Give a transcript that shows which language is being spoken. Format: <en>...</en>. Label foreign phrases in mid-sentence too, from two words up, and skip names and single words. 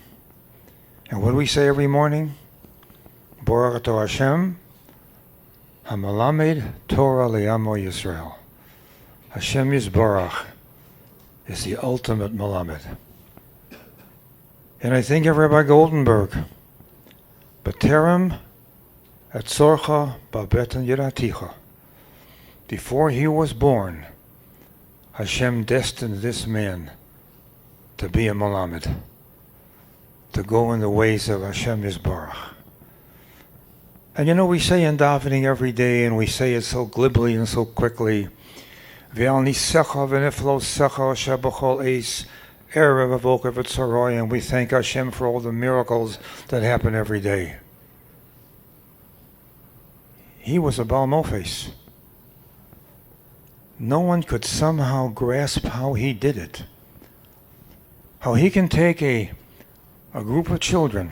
<en>And what do we say every morning?</en> <he>ברוך אתה השם, המלמד תורה לעמו ישראל. השם יתברך</he> <en>is the ultimate Malamed. And I think of Rabbi Goldenberg,</en> <he>בטרם אצרך בבטן ידעתיך.</he> <en>before he was born, Hashem destined this man to be a Melamed, to go in the ways of</en> <he>השם יתברך.</he> <en>And you know, we say in davening every day, and we say it so glibly and so quickly,</en> <he>ועל נסיך ונפלאותיך שבכל עת ערב ובוקר וצהרים,</he> <en>and we thank Hashem for all the miracles that happen every day. He was a</en> <he>בעל מופת.</he> <en>No one could somehow grasp how he did it. How he can take a group of children.</en>